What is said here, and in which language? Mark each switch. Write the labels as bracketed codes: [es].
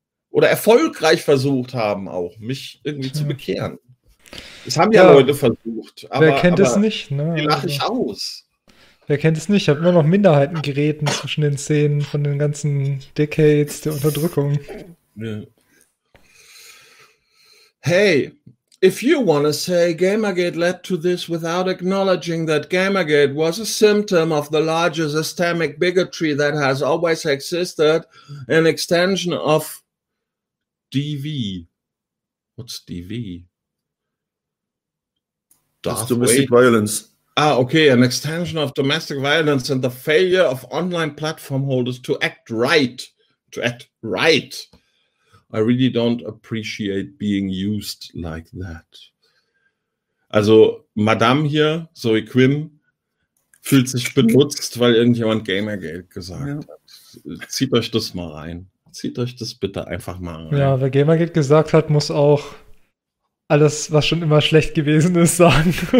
[de] Oder erfolgreich versucht haben auch, mich irgendwie zu bekehren. Das haben ja Leute versucht. Aber, wer kennt aber es nicht? Ne? Die lache ich aus. Wer kennt es nicht? Ich habe immer noch Minderheiten geräten zwischen den Szenen von den ganzen Decades der Unterdrückung. [en] Hey, if you want to say Gamergate led to this without acknowledging that Gamergate was a symptom of the larger systemic bigotry that has always existed, an extension of DV. What's DV? Domestic violence. Ah, okay, an extension of domestic violence and the failure of online platform holders to act right. To act right. I really don't appreciate being used like that. [de] Also, Madame hier, Zoe Quinn, fühlt sich benutzt, weil irgendjemand Gamergate gesagt hat. Zieht euch das mal rein. Zieht euch das bitte einfach mal rein. Ja, wer Gamergate gesagt hat, muss auch alles, was schon immer schlecht gewesen ist, sagen.